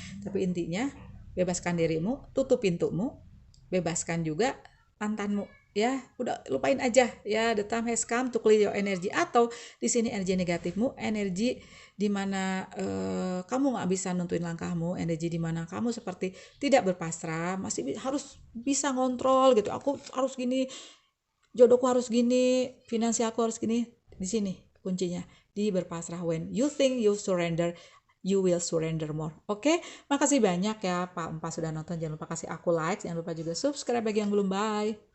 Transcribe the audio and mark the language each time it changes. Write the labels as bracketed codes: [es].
[id] Tapi intinya, bebaskan dirimu, tutup pintumu, bebaskan juga mantanmu. Ya, udah lupain aja ya. [en] The time has come to clear your energy. [id] Atau di sini energi negatifmu, energi dimana kamu nggak bisa nentuin langkahmu, energi dimana kamu seperti tidak berpasrah, masih harus bisa ngontrol gitu. Aku harus gini, jodohku harus gini, finansialku harus gini. Di sini kuncinya, di berpasrah. [en] When you think you surrender, you will surrender more. [id] Oke, makasih banyak ya Pak Empa sudah nonton. Jangan lupa kasih aku like, jangan lupa juga subscribe bagi yang belum. Bye.